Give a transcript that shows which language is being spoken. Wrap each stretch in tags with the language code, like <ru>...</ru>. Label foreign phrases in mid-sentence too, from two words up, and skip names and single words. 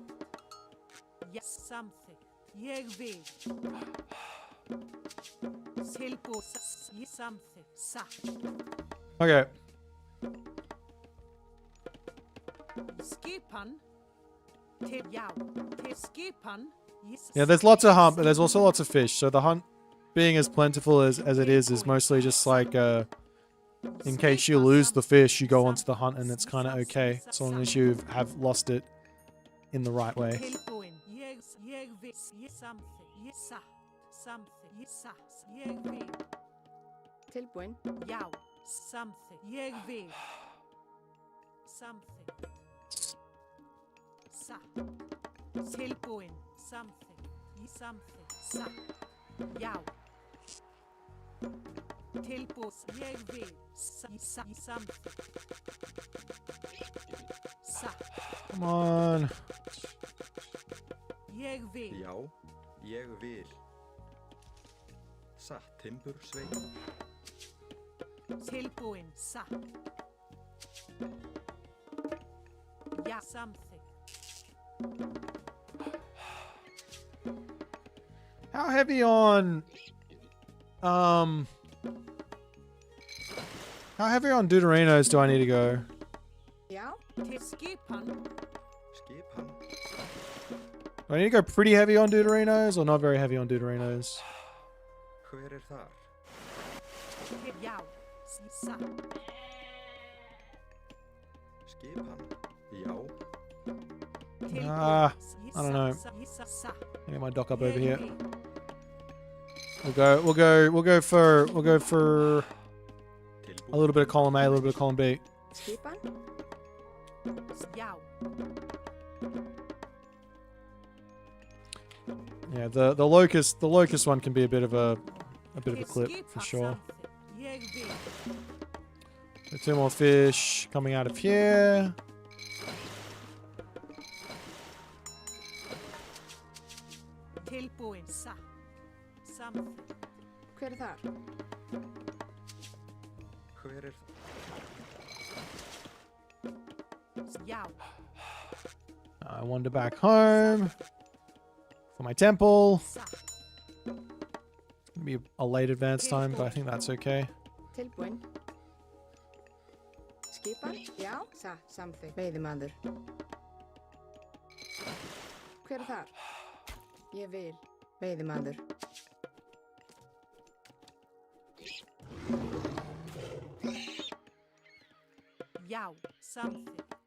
<is>Ja, samþykkt. Ég vil. Tilbúið samþykkt. Satt.</is> <en>Okay.</en> <is>Skipan. Til já. Til skipan.</is> <en>Yeah, there's lots of hunt, but there's also lots of fish. So the hunt being as plentiful as it is mostly just like in case you lose the fish, you go onto the hunt and it's kind of okay. As long as you have lost it in the right way.</en> <is>Tilbúin. Já, samþykkt. Ég vil. Samþykkt. Satt. Tilbúin. Samþykkt. Samþykkt. Satt. Já. Tilbúin. Ég vil. Samþykkt. Satt.</is> <en>Come on.</en> <is>Ég vil. Já, ég vil. Satt timbursveit. Tilbúin. Satt. Ja, samþykkt.</is> <en>How heavy on Deuterinos do I need to go?</en> <is>Já. Til skipan. Skipan.</is> <en>Do I need to go pretty heavy on Deuterinos or not very heavy on Deuterinos?</en> <is>Hver þar? Já. Satt. Skipan. Já.</is> <en>I don't know. I get my dock up over here. We'll go for a little bit of column A, a little bit of column B.</en> <is>Skipan. Já.</is> <en>Yeah, the locust one can be a bit of a clip for sure. So 2 more fish coming out of here.</en> <is>Tilbúin. Satt. Samþykkt. Hver þar? Hver Já.</is> <en>I wander back home for my temple. It's gonna be a late advance time, but I think that's okay.</en> <is>Tilbúin. Skipan. Já. Satt. Samþykkt. Veiðimaður. Hver þar? Ég vil. Veiðimaður. Já, samþykkt.</is>